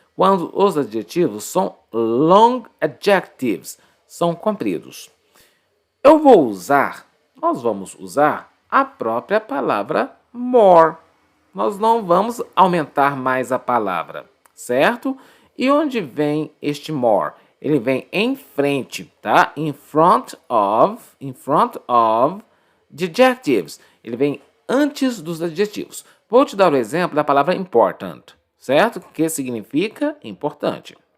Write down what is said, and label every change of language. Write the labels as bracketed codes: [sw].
[pt] Quando os adjetivos são [en] long adjectives, [pt] são compridos. Nós vamos usar a própria palavra more. Nós não vamos aumentar mais a palavra, certo? E onde vem este more? Ele vem em frente, tá? [en] In front of the adjectives. [pt] Ele vem antes dos adjetivos. Vou te dar o exemplo da palavra important, certo? Que significa importante.